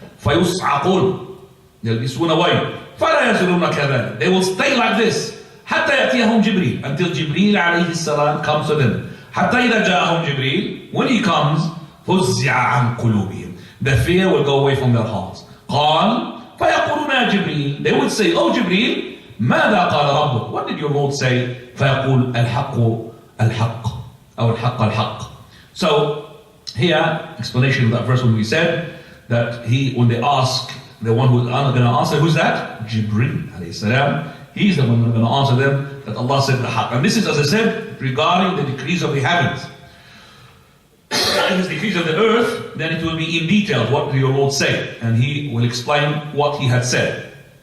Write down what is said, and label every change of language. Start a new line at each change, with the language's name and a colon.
Arabic: فيصعقون,
English: they'll be swoon away.
Arabic: فلا يزالون كذلك,
English: they will stay like this
Arabic: حتى يأتيهم جبريل,
English: until Jibreel
Arabic: عليه السلام
English: comes to them.
Arabic: حتى إذا جاءهم جبريل,
English: when he comes,
Arabic: فزع عن قلوبهم,
English: the fear will go away from their hearts.
Arabic: قال فيقولون يا جبريل,
English: they would say, oh Jibreel,
Arabic: ماذا قال ربك,
English: what did your Lord say?
Arabic: فيقول الحق الحق, أو الحق الحق.
English: So here, explanation of that verse when we said that when they ask, the one who's going to answer, who's that? Jibreel alayhi salam. He's the one who's going to answer them, that Allah said the haqq. And this is, as I said, regarding the decrees of the heavens. If it's decrees of the earth, then it will be in detail what did your Lord say, and He will explain what He had said.